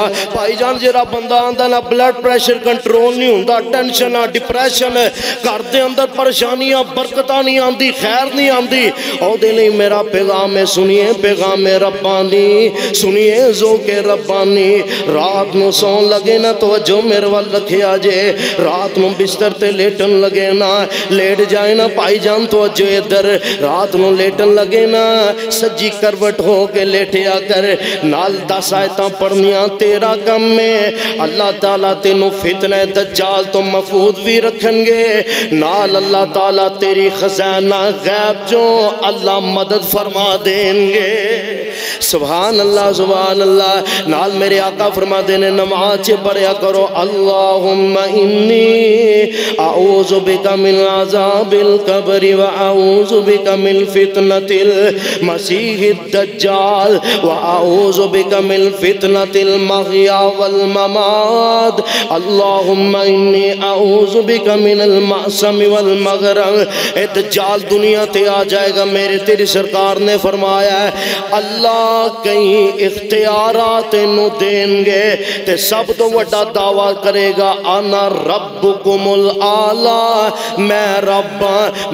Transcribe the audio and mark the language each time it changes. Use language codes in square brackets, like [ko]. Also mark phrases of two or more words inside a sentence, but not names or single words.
[pa] بھائی جان جیرا بندہ آندہ نا بلڈ پریشر کنٹرول نہیں ہوندہ، ٹینشن ڈپریشن گھر دے اندر پریشانیاں برکتاں نہیں آندی، خیر نہیں آندی، او دے نہیں میرا پیغام ہے، سنیے پیغام ربانی، سنیے ذوق ربانی۔ رات نو سون لگے نا توجہ میرے وال رکھے آجے، رات نو بستر تے لیٹن لگے نا لیٹ جائے نا بھائی جان توجہ ادھر، رات نو لیٹن لگے نا سجی کروٹ ہو کے لیٹے آ کر نال 10 آیتاں پڑھنیاں تیرا کم میں، اللہ تعالیٰ تینوں فتنہ دجال تو محفوظ بھی رکھن گے، نال اللہ تعالیٰ تیری خزانہ غیب جو اللہ مدد فرما دیں گے۔ [ar] سبحان اللہ سبحان اللہ۔ [pa] نال میرے آقا فرما دینے نماز پڑھیا کرو، [ar] اللہم انی اعوذ بک من عذاب القبر واعوذ بک من فتنۃ المسیح الدجال واعوذ بک من فتنۃ المحیا والممات، اللہم انی اعوذ بک من المعصم والمغرم۔ [pa] اے دجال دنیا تے آ جائے گا، میرے تیری سرکار نے فرمایا ہے اللہ کہیں اختیارات انہوں دیں گے تے سب تو وڈا دعویٰ کرے گا [ar] انا ربکم الاعلی، [pa] میں رب ہاں۔